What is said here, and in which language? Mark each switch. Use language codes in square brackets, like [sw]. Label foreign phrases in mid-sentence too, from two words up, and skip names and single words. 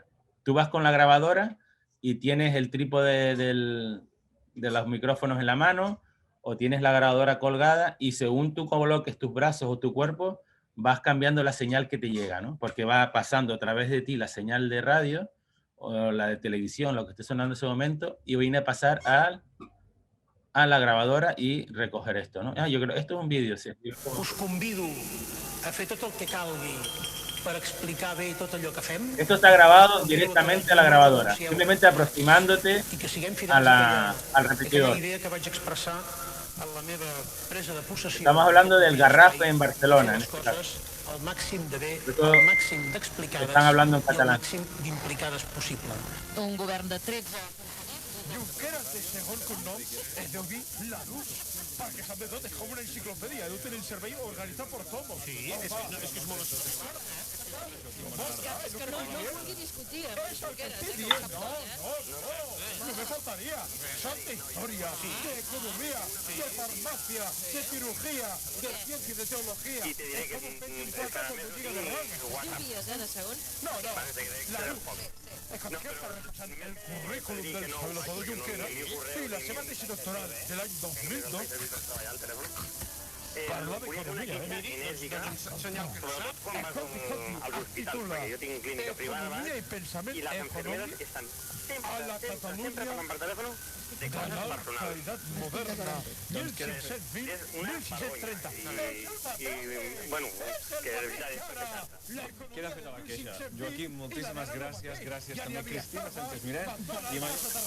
[es] Tú vas con la grabadora y tienes el trípode de los micrófonos en la mano, o tienes la grabadora colgada, y según tú coloques tus brazos o tu cuerpo, vas cambiando la señal que te llega, ¿no? Porque va pasando a través de ti la señal de radio o la de televisión, lo que esté sonando en ese momento, y viene a pasar a la grabadora y recoger esto, ¿no? Yo creo, esto es un vídeo, sí. [ca] Us convido a fer tot el que calgui per explicar bé tot allò que fem. [es] Esto está grabado directamente a la grabadora, simplemente aproximándote al repetidor. Estamos hablando del Garraf en Barcelona, en este caso. Están hablando en catalán. [ca] Un govern de 13... Junqueras de segon cognom deu dir Larús, perquè sap de tot, és com una enciclopèdia, deu tenir el cervell organitzat per tomos. Sí, és que és molt... És que no vulgui discutir amb les Junqueras, que ho sap tot, [es] No me faltaría. Son de historia, de economía, de farmacia, de cirugía, de ciencia y de teología. Y te diré que [ca] Diu guies, de segons. [es] No, la luz. Es que está repasando el currículum del Salvador Junqueras y la semana tesis doctoral del año 2002. [ca] Parla d'economia, enèrgica, sobretot quan vas als hospitals, perquè jo tinc clínica privada [es] Economía y pensamiento [ca] i les enfermeres [es] económico [ca] estan a la sempre Catalunya parlant per telèfon de de coses la personals. [es] calidad moderna, [ca] És una 1630. I, bueno, que de veritat és perfecte. Queda feta la queixa. Joaquim, moltíssimes gràcies. Gràcies també a Cristina Sánchez Miret i a